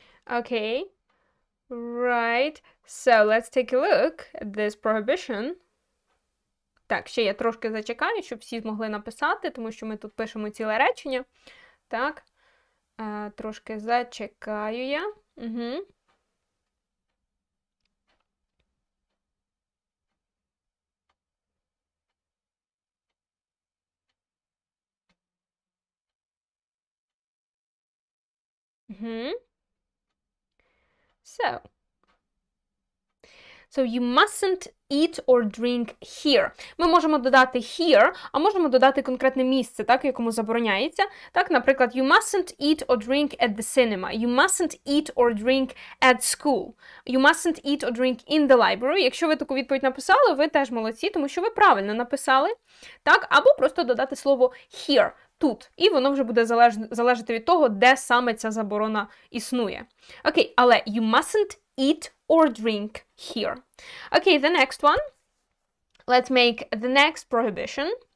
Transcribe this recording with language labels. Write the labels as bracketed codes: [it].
[en] Okay. Right. So let's take a look at this prohibition. [uk] Так, ще я трошки зачекаю, щоб всі змогли написати, тому що ми тут пишемо ціле речення. Так. Трошки зачекаю я. Угу. Угу. [en] So you mustn't eat or drink here. [uk] Ми можемо додати here, а можемо додати конкретне місце, так, в якому забороняється. Так, наприклад, [en] you mustn't eat or drink at the cinema. You mustn't eat or drink at school. You mustn't eat or drink in the library. [uk] Якщо ви таку відповідь написали, ви теж молодці, тому що ви правильно написали. Так, або просто додати слово here. Тут. І воно вже буде залежати від того, де саме ця заборона існує. Окей, але [en] you mustn't eat or drink here. Okay, the next one. Let's make the next prohibition.